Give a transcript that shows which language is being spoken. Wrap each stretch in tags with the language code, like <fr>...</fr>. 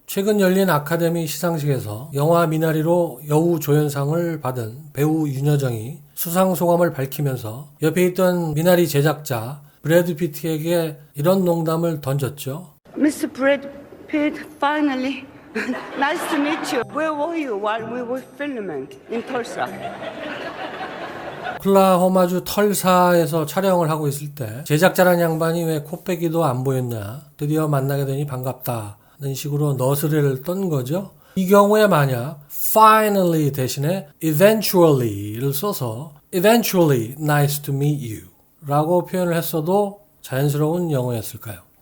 <ko>최근 열린 아카데미 시상식에서 영화 미나리로 여우 조연상을 받은 배우 윤여정이 수상 소감을 밝히면서 옆에 있던 미나리 제작자 브래드 피트에게 이런 농담을 던졌죠.</ko> <en>Mr. Brad Pitt, finally. Nice to meet you. Where were you while we were filming in Tulsa?</en> <ko>오클라호마주 털사에서 촬영을 하고 있을 때 제작자란 양반이 왜 코빼기도 안 보였냐, 드디어 만나게 되니 반갑다는 식으로 너스레를 떤 거죠. 이 경우에 만약 finally 대신에 eventually를 써서</ko> <en>eventually nice to meet you</en> <ko>라고 표현을 했어도 자연스러운 영어였을까요?</ko>